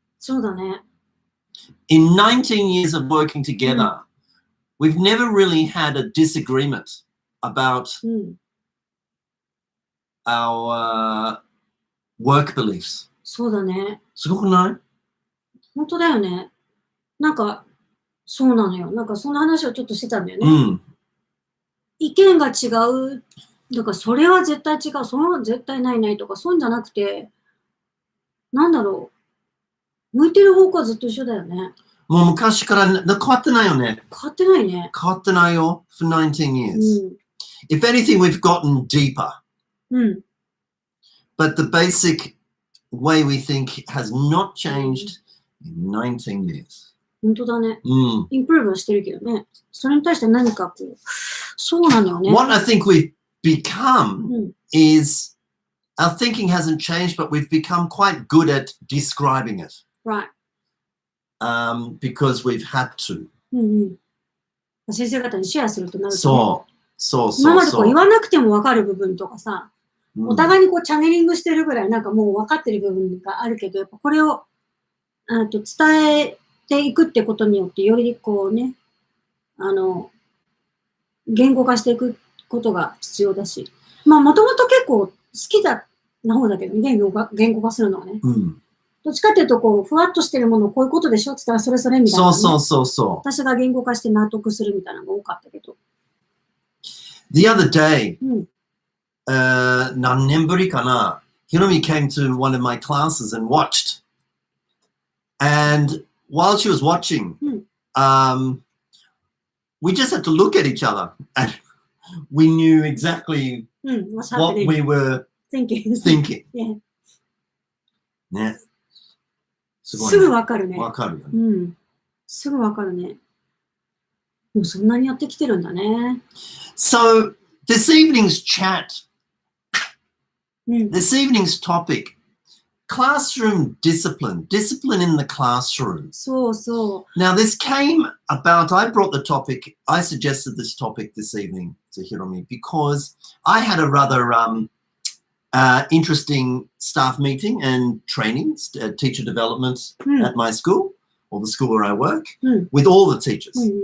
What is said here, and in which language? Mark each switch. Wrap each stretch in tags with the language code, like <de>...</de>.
<ja>そうだね。</ja> <en>In 19 years of working together, we've never really had a disagreement about our work beliefs.</en> <ja>そうだね。すごくない？本当だよね。なんか、そうなのよ。なんかその話をちょっとしてたんだよね。意見が違うっだからそれは絶対違う、それは絶対ないとか、そうじゃなくて、なんだろう。向いてる方向はずっと一緒だよね。もう昔から変わってないよね。変わってないね。変わってないよ。</ja> <en>For 19 years. If anything, we've gotten deeper. But the basic way we think has not changed in 19 years.</en> <ja>本当だね。インプルーブはしてるけどね。それに対して何かこう、そうなのよね。</ja> <en>What I think we've become is our thinking hasn't changed, but we've become quite good at describing it. Right. Because we've had to.</en> <ja>先生方にシェアするとなると、そう。今までこう言わなくても分かる部分とかさ、お互いにこうチャネリングしてるぐらいなんかもう分かってる部分があるけど、やっぱこれを伝えていくってことによってよりこうね、言語化していくことが必要だし、まあもともと結構好きな方だけど、言語化するのはね。どっちかっていうとこうふわっとしてるものをこういうことでしょって言ったらそれみたいな、ね。そう。私が言語化して納得するみたいなのが多かったけど。</ja> <en>The other day,</en> <ja>何年ぶりかな、</ja> <en>Hiromi came to one of my classes and watched. And while she was watching, we just had to look at each other and we knew exactly what we were thinking. Yeah.</en> <ja>ね。すぐわかるね。わかるよね。すぐわかるね。もうそんなにやってきてるんだね。</ja> <en>So, this evening's chat, this evening's topic, classroom discipline in the classroom.</en> <ja>そう。</ja> <en>Now, this came about, I brought the topic, I suggested this topic this evening to Hiromi because I had a rather interesting staff meeting and training, teacher development at my school, or the school where I work, with all the teachers.</en>